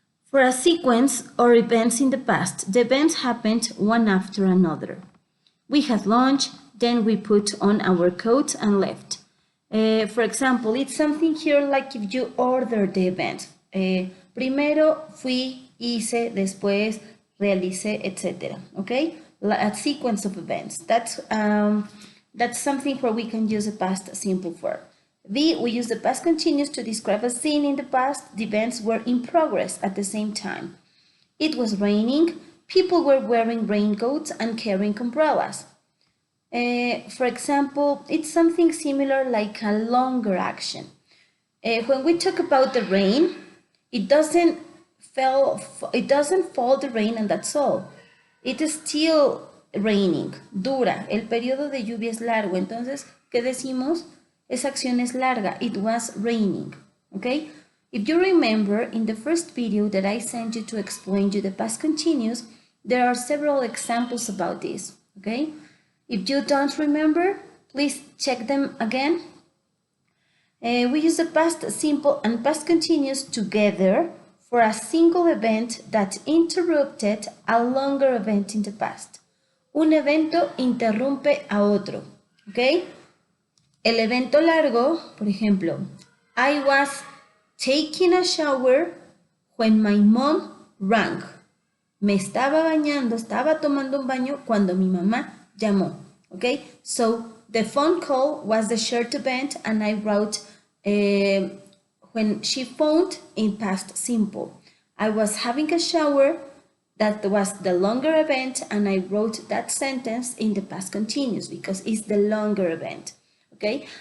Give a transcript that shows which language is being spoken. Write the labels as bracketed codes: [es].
[en] For a sequence or events in the past. The events happened one after another. We had lunch, then we put on our coats and left. For example, it's something here like if you order the event. [es] Primero fui, hice, después realicé, etc. [en] Okay, a sequence of events. That's something where we can use a past simple form. B, we use the past continuous to describe a scene in the past. The events were in progress at the same time. It was raining. People were wearing raincoats and carrying umbrellas. For example, it's something similar like a longer action. When we talk about the rain, it doesn't fall the rain and that's all. It is still raining, [es] dura, el periodo de lluvia es largo, entonces, ¿qué decimos? Esa acción es larga, [en] it was raining, okay? If you remember, in the first video that I sent you to explain you the past continuous, there are several examples about this, okay? If you don't remember, please check them again. We use the past simple and past continuous together for a single event that interrupted a longer event in the past. [es] Un evento interrumpe a otro, ¿ok? El evento largo, por ejemplo, [en] I was taking a shower when my mom rang. [es] Me estaba bañando, estaba tomando un baño cuando mi mamá llamó, ¿ok? [en] So, the phone call was the short event and I wrote when she phoned in past simple. I was having a shower, that was the longer event, and I wrote that sentence in the past continuous because it's the longer event, okay?